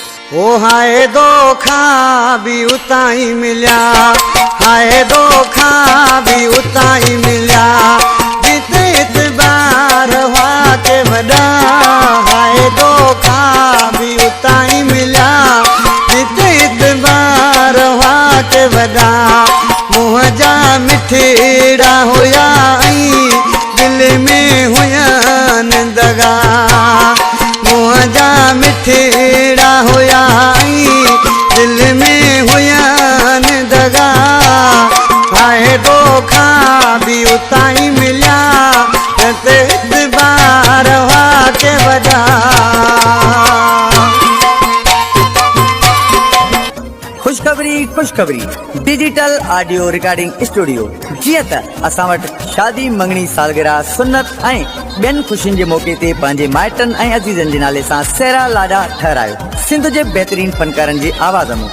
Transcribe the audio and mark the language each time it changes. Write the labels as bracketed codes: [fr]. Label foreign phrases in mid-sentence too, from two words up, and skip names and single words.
[skr] او ہائے دھوکا بھی اتائی ملیا، ہائے دھوکا بھی اتائی ملیا، جتے اعتبار ہوا کے وڈا، ہائے دھوکا بھی اتائی ملیا، جتے اعتبار ہوا کے وڈا. منہ جا مٹھڑا ہویا دل میں ہویا دغا، منہ جا مٹھڑا ہویا دل میں ہویا دغا. ہائے دھوکا بھی اتائی ملیا، اعتبار ہوا کے وڈا. [en] खुशखबरी digital audio recording studio. [sd] जीअं त असां वटि शादी मंगणी सालगिरह सुन्नत ऐं ॿियनि ख़ुशियुनि जे मौक़े ते पंहिंजे माइटनि ऐं अज़ीज़नि जे नाले सां सेरा लाॾा ठहरायो सिंध जे बहितरीन फनकारनि जी आवाज़ में।